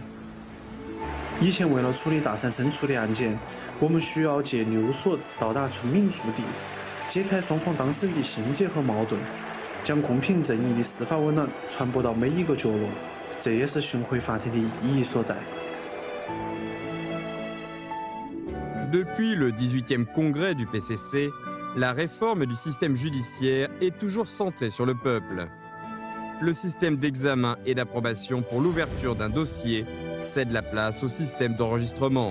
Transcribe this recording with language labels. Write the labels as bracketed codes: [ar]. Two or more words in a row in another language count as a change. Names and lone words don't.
[zh] 以前为了处理大山深处的案件，我们需要借溜索到达村民驻地，解开双方当事人的心结和矛盾，将公平正义的司法温暖传播到每一个角落。这也是巡回法庭的意义所在。 [fr] Depuis le 18e congrès du PCC, la réforme du système judiciaire est toujours centrée sur le peuple. Le système d'examen et d'approbation pour l'ouverture d'un dossier cède la place au système d'enregistrement.